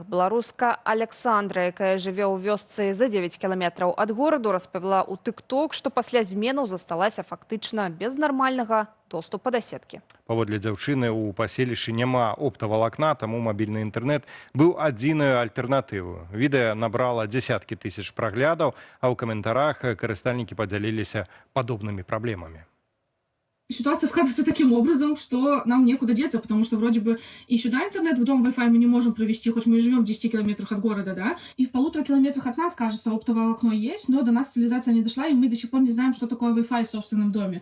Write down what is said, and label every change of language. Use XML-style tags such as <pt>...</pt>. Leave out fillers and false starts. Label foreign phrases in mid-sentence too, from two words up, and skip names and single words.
<be>Беларуска Александра, якая жыве ў вёсцы за 9 кіламетраў ад гораду, распавяла ў тык-ток, што пасля зменаў засталася фактычна без нармальнага доступа да сеткі. Паводле дзяўчыны, у паселішчы няма оптавалакна, таму мабільны інтэрнэт быў адзінаю альтэрнатываю. Відэа набрала дзесяткі тысяч праглядаў, а ў каментарах карыстальнікі падзяліліся падобнымі праблемамі.</be> <ru>Ситуация складывается таким образом, что нам некуда деться, потому что вроде бы и сюда интернет, в дом Wi-Fi мы не можем провести, хоть мы и живем в 10 километрах от города, да, и в 1,5 километрах от нас, кажется, оптовое окно есть, но до нас цивилизация не дошла, и мы до сих пор не знаем, что такое Wi-Fi в собственном доме.</ru>